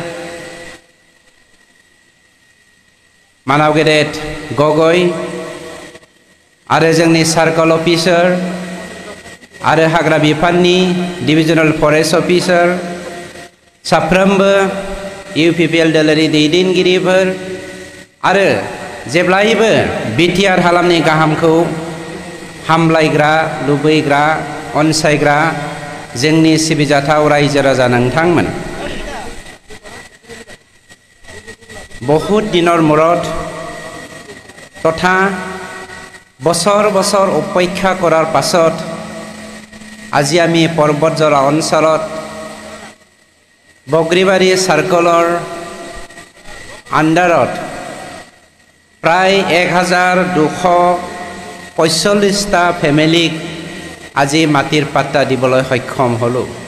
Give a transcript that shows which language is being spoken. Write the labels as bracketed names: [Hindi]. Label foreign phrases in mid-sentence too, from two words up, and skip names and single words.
[Bodo] मानाव गेदेर गगৈ आरो जोंनि सार्कल अफिसार आरो हाग्रा बिफाननि डिभिजनेल फरेस्ट अफिसार, साफ्रोमबो UPPL दोलोनि दैदेनगिरिफोर आरो जेब्लायबो बिटिआर हालामनि गाहामखौ हामलायग्रा, लुबैग्रा, अनसायग्रा जोंनि सिबिजाथाव रायजो राजा नोंथांमोन, [Assamese] बहुत दिনৰ মূৰত তথা বছৰ বছৰ অপেক্ষা কৰাৰ পাছত আজি আমি পৰ্বতজৰা অঞ্চলত বগৰীবাৰী সাৰ্কলৰ আণ্ডাৰত প্ৰায় 1245টা ফেমিলিক আজি মাটিৰ পাট্টা দিবলৈ সক্ষম হলো।